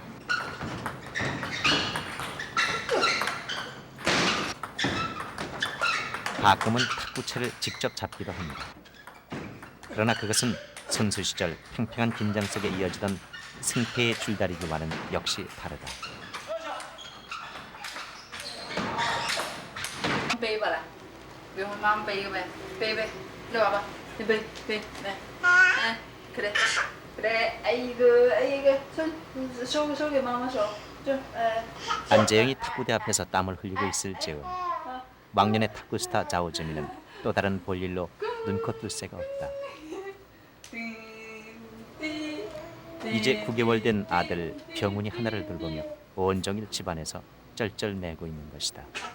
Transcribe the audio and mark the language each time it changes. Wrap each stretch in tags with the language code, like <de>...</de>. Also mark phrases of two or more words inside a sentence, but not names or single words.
<ko>가끔은 탁구채를 직접 잡기도 합니다. 그러나 그것은 선수 시절 팽팽한 긴장 속에 이어지던 승패의 줄다리기와는 역시 다르다.</ko> <zh>背过来，不用妈妈背一个呗，背背，来爸爸，你背背来，</zh> <ko>그래 그래, 아이고 아이고,</ko> <zh>手给妈妈手，</zh> <ko>안재영이 탁구대 앞에서 땀을 흘리고 있을 즈음 왕년의 탁구 스타 자오즈미는 또 다른 볼일로 눈코 뜰 새가 없다. 이제 9개월 된 아들 병훈이 하나를 돌보며 온종일 집안에서 쩔쩔매고 있는 것이다.</ko>